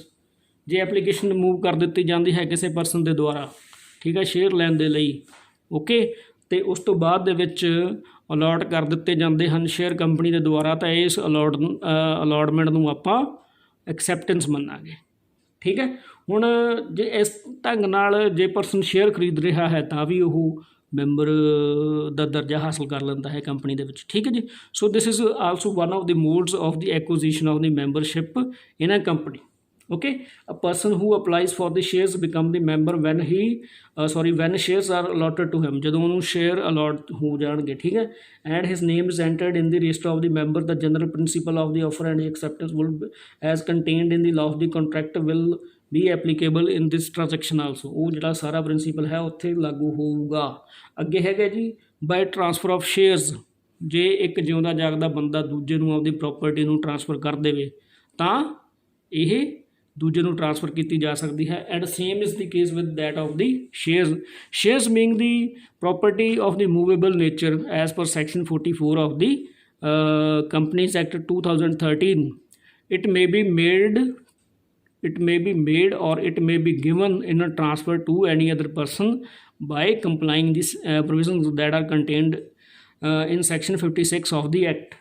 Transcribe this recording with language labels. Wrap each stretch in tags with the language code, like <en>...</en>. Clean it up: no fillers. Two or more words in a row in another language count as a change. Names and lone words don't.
<pa>ਜੇ ਐਪਲੀਕੇਸ਼ਨ ਮੂਵ ਕਰ ਦਿੱਤੀ ਜਾਂਦੀ ਹੈ ਕਿਸੇ ਪਰਸਨ ਦੇ ਦੁਆਰਾ, ਠੀਕ ਹੈ, ਸ਼ੇਅਰ ਲੈਣ ਦੇ ਲਈ, ਓਕੇ, ਅਤੇ ਉਸ ਤੋਂ ਬਾਅਦ ਦੇ ਵਿੱਚ ਅਲਾਟ ਕਰ ਦਿੱਤੇ ਜਾਂਦੇ ਹਨ ਸ਼ੇਅਰ ਕੰਪਨੀ ਦੇ ਦੁਆਰਾ, ਤਾਂ ਇਸ ਅਲਾਟਮੈਂਟ ਨੂੰ ਆਪਾਂ ਐਕਸੈਪਟੈਂਸ ਮੰਨਾਂਗੇ। ਠੀਕ ਹੈ, ਹੁਣ ਜੇ ਇਸ ਢੰਗ ਨਾਲ ਜੇ ਪਰਸਨ ਸ਼ੇਅਰ ਖਰੀਦ ਰਿਹਾ ਹੈ ਤਾਂ ਵੀ ਉਹ ਮੈਂਬਰ ਦਾ ਦਰਜਾ ਹਾਸਲ ਕਰ ਲੈਂਦਾ ਹੈ ਕੰਪਨੀ ਦੇ ਵਿੱਚ। ਠੀਕ ਹੈ ਜੀ,</pa> <en>so this is also one of the modes of the acquisition of the membership in a company. okay, a person who applies for the shares become the member when when shares are allotted to him,</en> <pa>ਜਦੋਂ ਉਹਨੂੰ ਸ਼ੇਅਰ ਅਲਾਟ ਹੋ ਜਾਣਗੇ। ਠੀਕ ਹੈ,</pa> <en>and his name is entered in the register of the member, the general principle of the offer and acceptance will as contained in the law of the contract will be applicable in this transaction also।</en> <pa>ਉਹ ਜਿਹੜਾ ਸਾਰਾ ਪ੍ਰਿੰਸੀਪਲ ਹੈ ਉੱਥੇ ਲਾਗੂ ਹੋਊਗਾ। ਅੱਗੇ ਹੈਗਾ ਜੀ</pa> <en>by transfer of shares.</en> <pa>ਜੇ ਇੱਕ ਜਿਉਂਦਾ ਜਾਗਦਾ ਬੰਦਾ ਦੂਜੇ ਨੂੰ ਆਪਦੀ ਪ੍ਰੋਪਰਟੀ ਨੂੰ ਟਰਾਂਸਫਰ ਕਰ ਦੇਵੇ ਤਾਂ ਇਹ ਦੂਜੇ ਨੂੰ ਟ੍ਰਾਂਸਫਰ ਕੀਤੀ ਜਾ ਸਕਦੀ ਹੈ।</pa> <en>and same is the case with that of the shares being the property of the movable nature as per section 44 of the Companies Act 2013, it may be made or it may be given in a transfer to any other person by complying these provisions that are contained in section 56 of the act.</en>